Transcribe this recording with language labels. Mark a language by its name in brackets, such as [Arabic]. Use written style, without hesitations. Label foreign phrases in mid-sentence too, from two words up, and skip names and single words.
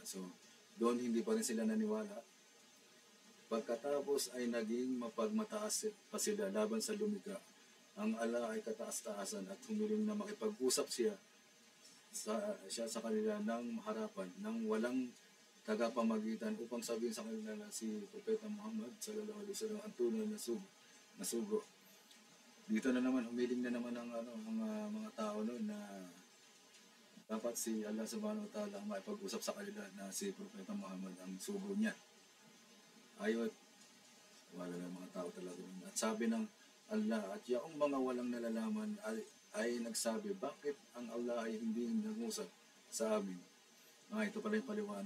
[Filipino] So doon hindi pa rin sila naniwala. Pagkatapos ay naging mapagmataas pa sila laban sa lumika. Ang Allah ay kataas-taasan at humiling na makipag-usap siya sa kanila ng harapan, ng walang tagapamagitan upang sabihin sa kanila na si Propeta Muhammad [Arabic] صلى الله عليه وسلم [Filipino] ang tunay na sugo. Dito na naman, humiling na naman ang mga tao noon na dapat si Allah [Arabic] سبحانه وتعالى [Filipino] ang makipag-usap sa kanila na si Propeta Muhammad ang sugo niya. Ayot, wala na mga tao talaga. At sabi ng Allah, at yung mga walang nalalaman ay nagsabi, bakit ang Allah ay hindi nangusap sa amin? Ito pala yung paliwanag.